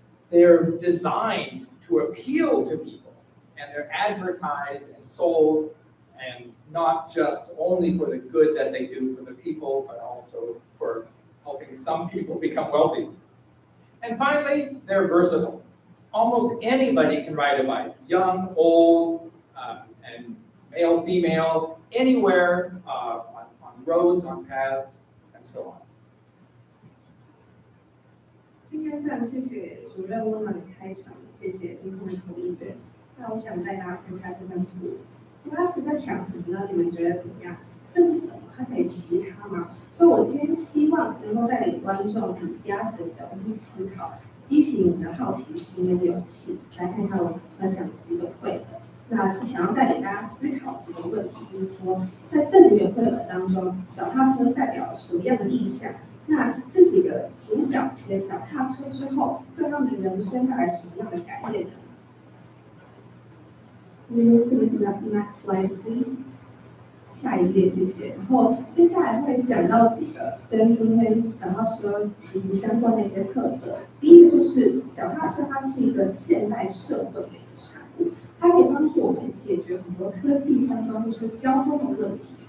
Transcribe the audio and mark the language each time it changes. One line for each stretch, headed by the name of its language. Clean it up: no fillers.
English: They're designed to appeal to people. And they're advertised and sold, and not just only for the good that they do for the people, but also for helping some people become wealthy. And finally, they're versatile. Almost anybody can ride a bike, young, old, and male, female, anywhere, on roads, on paths, and so on.
Chinese: 今天非常谢谢主任温暖的开场，谢谢今天的投影员。那我想带大家看一下这张图，他是在想什么呢？你们觉得怎么样？这是什么？它可以骑它吗？所以我今天希望能够带领观众以鸭子的角度去思考，激起你们的好奇心跟勇气，来看看我分享的几本绘本。那想要带领大家思考几个问题，就是说，在这几本绘本当中，脚踏车代表什么样的意象？那这几个主角骑了脚踏车之后，对他们的人生带来什么样的改变呢？
English: We move to the next slide, please.
Chinese: 下一页，谢谢。然后接下来会讲到几个跟今天脚踏车息息相关的一些特色。第一个就是脚踏车，它是一个现代社会的一个产物，它可以帮助我们解决很多科技相关或是交通的问题。